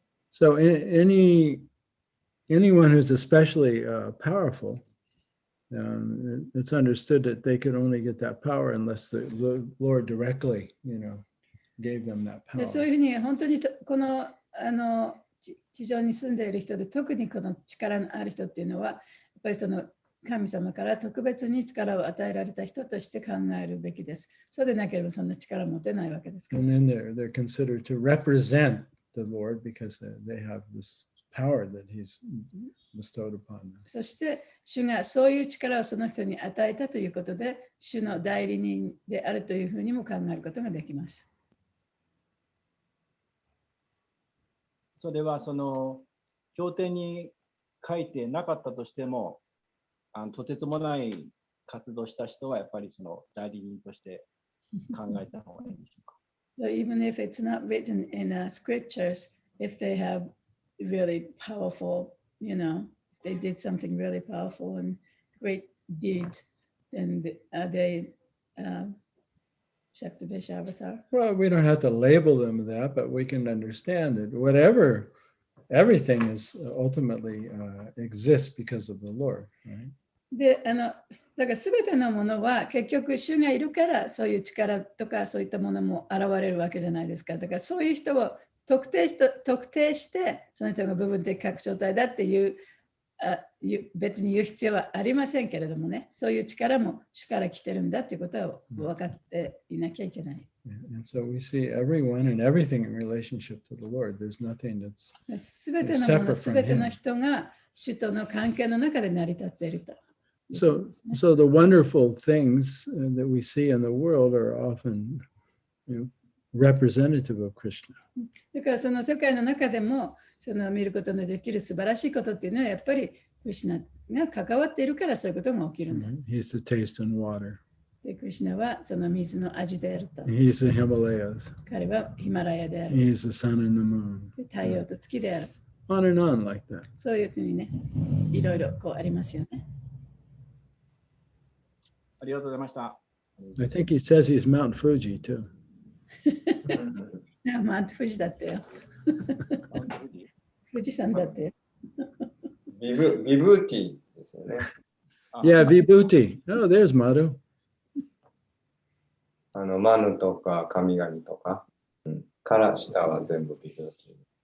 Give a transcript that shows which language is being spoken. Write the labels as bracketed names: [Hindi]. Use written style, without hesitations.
[English] So anyone who's especially powerful, it's understood that they could only get that power unless the Lord directly, gave them that power. [Japanese] そういうふうに本当にこの地上に住んでいる人で特にこの力のある人っていうのはやっぱりその神様から特別に力を与えられた人として考えるべきです。そうでなければそんな力を持てないわけですから。 [English] And then they're considered to represent the Lord because they have this power that He's bestowed upon them. [Japanese] そして主がそういう力をその人に与えたということで主の代理人であるというふうにも考えることができます。それはその経典に書いてなかったとしてもとてつもない活動した人はやっぱりその代理人として考えた方がいいんでしょうか。 [English] So even if it's not written in scriptures, if they have really powerful, they did something really powerful and great deeds, then they Shaktivesh avatar. Well, we don't have to label them that, but we can understand that everything is ultimately exists because of the Lord, right? [Japanese] で、だから全てのものは結局主がいるからそういう力とかそういったものも現れるわけじゃないですか。だからそういう人を特定してその人が部分的拡張体だっていう別に言う必要はありませんけれどもね、そういう力も主から来てるんだっていうことは分かっていなきゃいけない。 [English] And so we see everyone and everything in relationship to the Lord. There's nothing that's [Japanese] 全てのもの、全ての人が主との関係の中で成り立っていると。 [English] So the wonderful things that we see in the world are often, representative of Krishna. [Japanese] だからその世界の中でもその見ることのできる素晴らしいことっていうのはやっぱりクリシュナが関わっているからそういうことが起きるんだ。 [English] He's the taste and water. [Japanese] でクリシュナはその水の味であると。 [English] He's the Himalayas. [Japanese] 彼はヒマラヤである。 [English] He's the sun and the moon. [Japanese] で太陽と月である。 [English] On and on like that. [Japanese] そういうふうにね、いろいろこうありますよね。ありがとうございました。 [English] I think he says he's Mount Fuji too. [Japanese] マウント富士だったよ。富士山だって。ビブーティーですよね。 [English] Yeah, Vibhuti. Oh, there's Madhu. [Japanese] マヌとか神々とか、から下は全部ビブーティー。